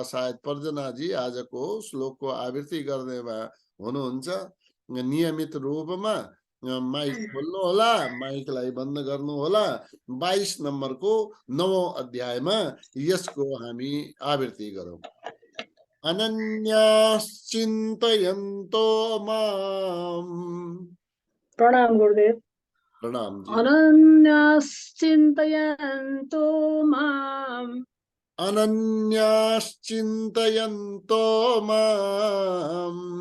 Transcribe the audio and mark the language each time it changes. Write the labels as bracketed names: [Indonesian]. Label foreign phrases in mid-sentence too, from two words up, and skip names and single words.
[Nepali] सायद पर्जनाजी आजको श्लोकको आवृत्ति गर्नेमा हुनुहुन्छ। नियमित रूपमा माइक खोल्नु होला, माइकलाई बन्द गर्नु होला। 22 नम्बरको 9औं अध्यायमा यसको हामी आवृत्ति गरौँ। [Sanskrit] अनन्याश्चिन्तयन्तो माम्, [Nepali] प्रणाम गुरुदेव। प्रणाम जी। [Sanskrit] अनन्याश्चिन्तयन्तो माम् अनन्याश्चिन्तयन्तो माम्